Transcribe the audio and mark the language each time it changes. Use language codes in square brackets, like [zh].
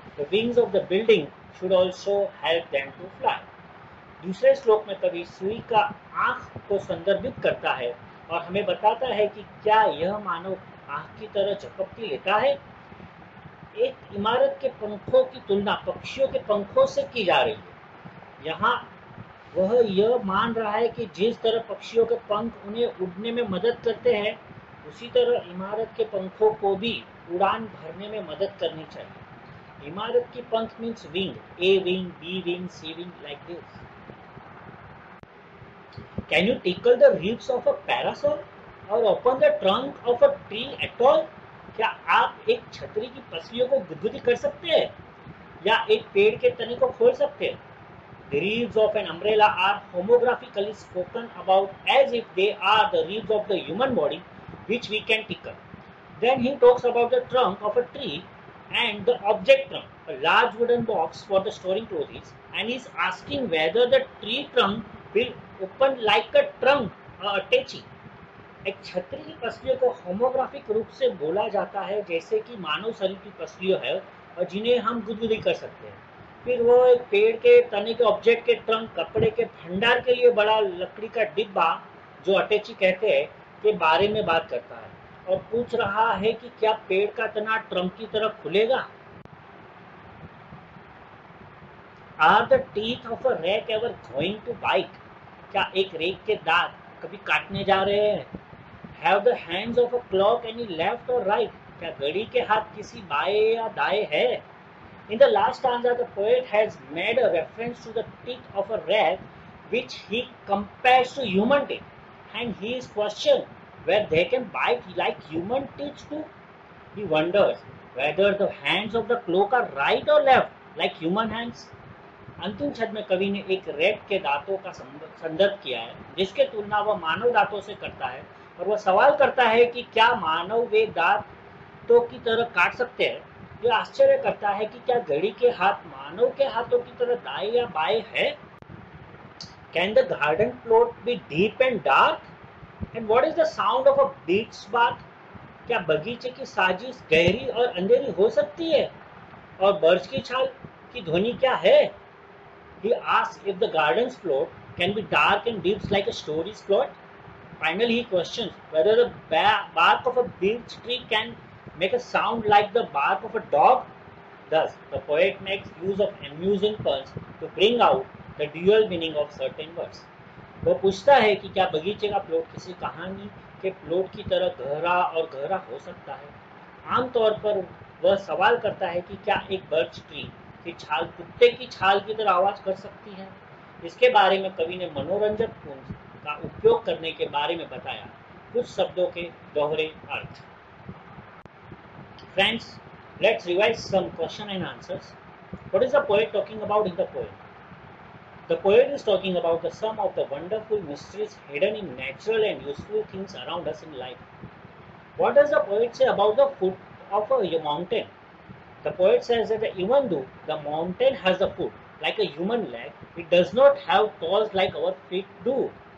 [en] The wings of the building should also help them to fly. [hi] दूसरे श्लोक में कवि सुई का आँख को संदर्भित करता है और हमें बताता है कि क्या यह मानव आँख की तरह झपकती लेता है। एक इमारत के पंखों की तुलना पक्षियों के पंखों से की जा रही है। यहाँ वह यह मान रहा है कि जिस तरह पक्षियों के पंख उन्हें उड़ने में मदद करते हैं, उसी तरह इमारत के पंखों को भी उड़ान भरने में मदद करनी चाहिए। इमारत की पंख means wing, [en] A wing, B wing, C wing, like this. Can you tickle the ribs of a parasol or open the trunk of a tree at all? [hi] क्या आप एक छतरी की पसलियों को गुदगुदी कर सकते हैं या एक पेड़ के तने को खोल सकते हैं? [en] The ribs of an umbrella are homographically spoken about as if they are the ribs of the human body which we can tickle. Then he talks about the trunk of a tree and the object trunk, a large wooden box for the storing clothes, and is asking whether the tree trunk will open like a trunk or attachy. [hi] एक छतरी की पसलियों को होमोग्राफिक रूप से बोला जाता है जैसे कि मानव शरीर की पसलियों है और जिन्हें हम गुदगुदी कर सकते हैं। फिर वो एक पेड़ के तने के ऑब्जेक्ट के ट्रंक, कपड़े के भंडार के लिए बड़ा लकड़ी का डिब्बा जो अटैची कहते हैं के बारे में बात करता है और पूछ रहा है कि क्या पेड़ का तना ट्रंक की तरह खुलेगा। [en] Are the teeth of a rat ever going to bite? [hi] क्या एक रेत के दांत कभी काटने जा रहे हैं? [en] Have the hands of a clock any left or right? [hi] क्या घड़ी के हाथ किसी बाएं या दाएं है? [en] In the last stanza, the poet has made a reference to the teeth of a rat, which he compares to human teeth, and he is questioned whether they can bite like human teeth too. He wonders whether the hands of the clock are right or left, like human hands. [hi] अंतिम छंद में कवि ने एक रेत के दांतों का संदर्भ किया है जिसके तुलना वह मानव दांतों से करता है और वह सवाल करता है कि क्या मानव वे दांतों की तरह काट सकते हैं। यह आश्चर्य करता है कि क्या घड़ी के हाथ मानव के हाथों की तरह दाएं या बाएं है। [en] Can the garden plot be deep and dark? And what is the sound of a beet's bath? [hi] क्या बगीचे की साजिश गहरी और अंधेरी हो सकती है और बर्च की छाल की ध्वनि क्या है? [en] He asks if the garden's plot can be dark and deep like a story's plot. Finally, he questions whether the bark of a beech tree can make a sound like the bark of a dog. Thus, the poet makes use of amusing puns to bring out the dual meaning of certain words. [hi] वह पूछता है कि क्या बगीचे का plot किसी कहानी के प्लॉट की तरह गहरा और गहरा हो सकता है। आमतौर पर वह सवाल करता है कि क्या एक बर्च ट्री की छाल कुत्ते की छाल की तरह आवाज कर सकती है। इसके बारे में कवि ने मनोरंजक पुंज का उपयोग करने के बारे में बताया, कुछ शब्दों के दोहरे अर्थ। [en] Friends, let's revise some question and answers. What is the poet talking about in the poem? The poet is talking about the sum of the wonderful mysteries hidden in natural and useful things around us in life. What does the poet say about the foot of a mountain? The poet says that even though the mountain has a foot like a human leg, it does not have toes like our feet do.